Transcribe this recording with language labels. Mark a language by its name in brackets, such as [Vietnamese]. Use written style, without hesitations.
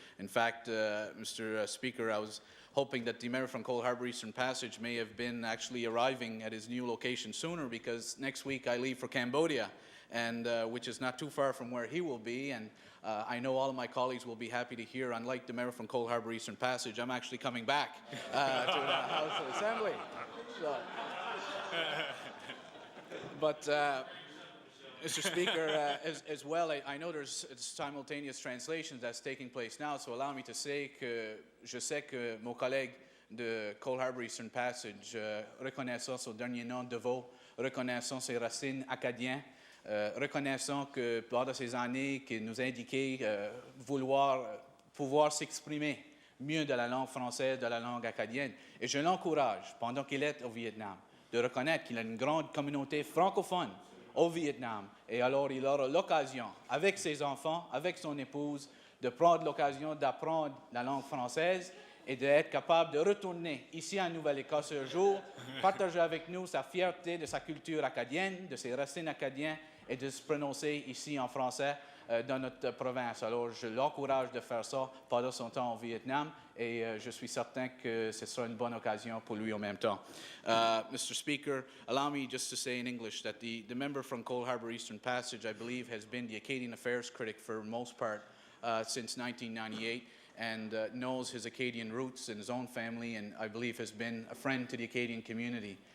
[English] In fact, Mr. Speaker, I was hoping that the member from Cole Harbour Eastern Passage may have been actually arriving at his new location sooner, because next week I leave for Cambodia, and which is not too far from where he will be, and I know all of my colleagues will be happy to hear, unlike the member from Cole Harbour Eastern Passage, I'm actually coming back to the House of Assembly. So, but Mr. Speaker, as well, I know there's simultaneous translations that's taking place now, so allow me to say [French] que je sais que mon collègue de Cole Harbour Eastern Passage, reconnaissant son dernier nom de veau, reconnaissant ses racines acadiennes, reconnaissant que pendant ces années qu'il nous a indiqué pouvoir s'exprimer mieux de la langue française, de la langue acadienne. Et je l'encourage, pendant qu'il est au Vietnam, de reconnaître qu'il a une grande communauté francophone au Vietnam. Et alors, il aura l'occasion, avec ses enfants, avec son épouse, de prendre l'occasion d'apprendre la langue française et d'être capable de retourner ici en Nouvelle-Écosse un jour, partager avec nous sa fierté de sa culture acadienne, de ses racines acadiennes, et de se prononcer ici en français dans notre province. Alors, je l'encourage de faire ça pendant son temps au Vietnam, et je suis certain que ce sera une bonne occasion pour lui en même temps. [English] Mr. Speaker, allow me just to say in English that the member from Cole Harbour Eastern Passage, I believe, has been the Acadian Affairs critic for the most part since 1998, and knows his Acadian roots and his own family, and I believe has been a friend to the Acadian community.